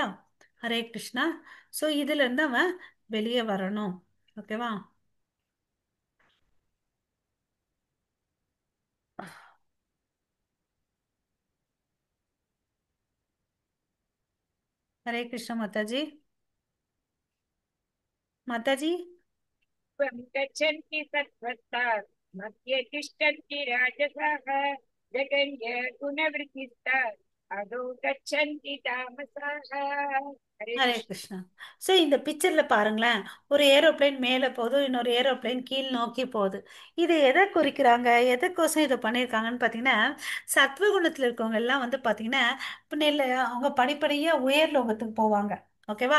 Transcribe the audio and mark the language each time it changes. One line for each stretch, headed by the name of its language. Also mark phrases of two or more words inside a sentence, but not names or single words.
Tamil: ஹரே கிருஷ்ணா. ஸோ இதுல இருந்து அவன் வெளியே வரணும். ஓகேவா. ஹரே கிருஷ்ணா மாதாஜி. மாதாஜி.
Sanskrit: त्वं गच्छन्ति सत्त्वस्तात् मध्ये तिष्ठन्ति राजसाः जगन्य गुणवृत्तिस्तात् अधो गच्छन्ति तामसाः हरे ஹரே कृष्ण। கிருஷ்ணா.
Tamil: ஸோ இந்த பிக்சர்ல பாருங்களேன், ஒரு ஏரோப்ளேன் மேலே போகுது, இன்னொரு ஏரோப்ளேன் கீழ் நோக்கி போகுது. இது எதை குறிக்கிறாங்க, எதுக்கோசம் இதை பண்ணியிருக்காங்கன்னு பார்த்தீங்கன்னா, சத்வகுணத்தில் இருக்கவங்க எல்லாம் வந்து பார்த்தீங்கன்னா இப்போ அவங்க படிப்படியாக உயர் லோகத்துக்கு போவாங்க. ஓகேவா.